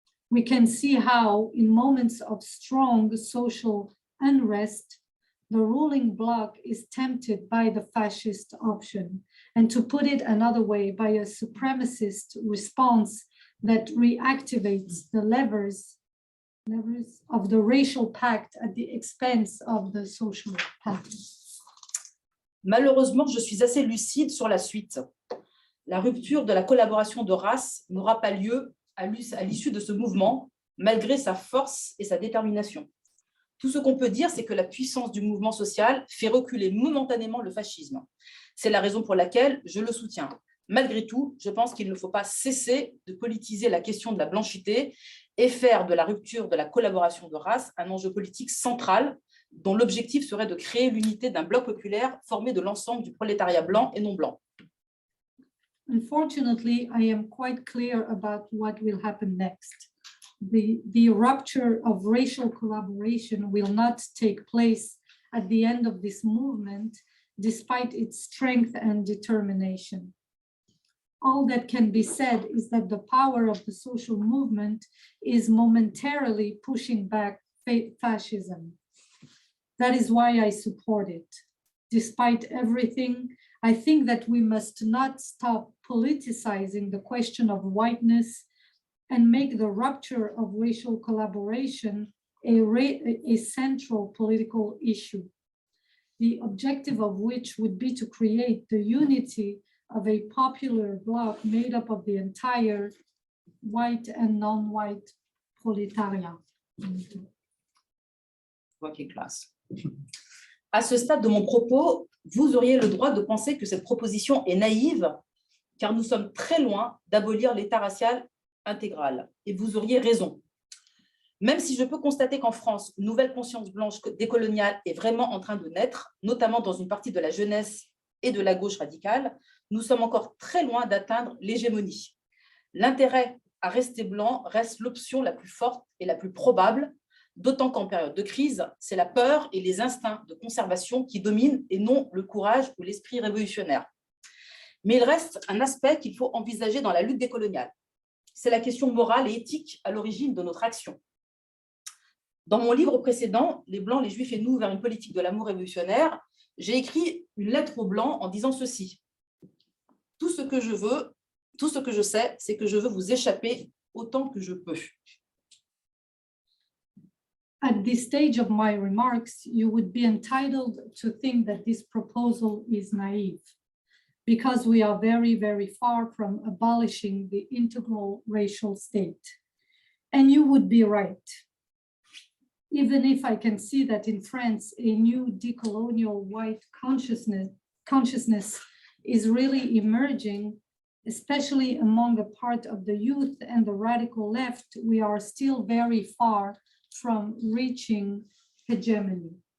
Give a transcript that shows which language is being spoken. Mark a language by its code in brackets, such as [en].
[en] We can see how in moments of strong social unrest, the ruling bloc is tempted by the fascist option, and to put it another way, by a supremacist response that reactivates the levers of the racial pact at the expense of the social pact. [fr] Malheureusement, je suis assez lucide sur la suite. La rupture de la collaboration de race n'aura pas lieu à l'issue de ce mouvement, malgré sa force et sa détermination. Tout ce qu'on peut dire, c'est que la puissance du mouvement social fait reculer momentanément le fascisme. C'est la raison pour laquelle je le soutiens. Malgré tout, je pense qu'il ne faut pas cesser de politiser la question de la blanchité et faire de la rupture de la collaboration de race un enjeu politique central dont l'objectif serait de créer l'unité d'un bloc populaire formé de l'ensemble du prolétariat blanc et non blanc. [en] Unfortunately, I am quite clear about what will happen next. The rupture of racial collaboration will not take place at the end of this movement, despite its strength and determination. All that can be said is that the power of the social movement is momentarily pushing back fascism. That is why I support it. Despite everything, I think that we must not stop politicizing the question of whiteness and make the rupture of racial collaboration a central political issue, the objective of which would be to create the unity of a popular bloc made up of the entire white and non-white proletariat. Working class. [fr] À ce stade de mon propos, vous auriez le droit de penser que cette proposition est naïve, car nous sommes très loin d'abolir l'État racial intégral. Et vous auriez raison. Même si je peux constater qu'en France, une nouvelle conscience blanche décoloniale est vraiment en train de naître, notamment dans une partie de la jeunesse et de la gauche radicale, nous sommes encore très loin d'atteindre l'hégémonie. L'intérêt à rester blanc reste l'option la plus forte et la plus probable, d'autant qu'en période de crise, c'est la peur et les instincts de conservation qui dominent et non le courage ou l'esprit révolutionnaire. Mais il reste un aspect qu'il faut envisager dans la lutte décoloniale. C'est la question morale et éthique à l'origine de notre action. Dans mon livre précédent, Les Blancs, les Juifs et nous vers une politique de l'amour révolutionnaire, j'ai écrit une lettre aux Blancs en disant ceci. Tout ce que je sais, c'est que je veux vous échapper autant que je peux. [en] At this stage of my remarks, you would be entitled to think that this proposal is naive, because we are very, very far from abolishing the integral racial state. And you would be right. Even if I can see that in France, a new decolonial white consciousness is really emerging, especially among a part of the youth and the radical left, we are still very far from reaching hegemony.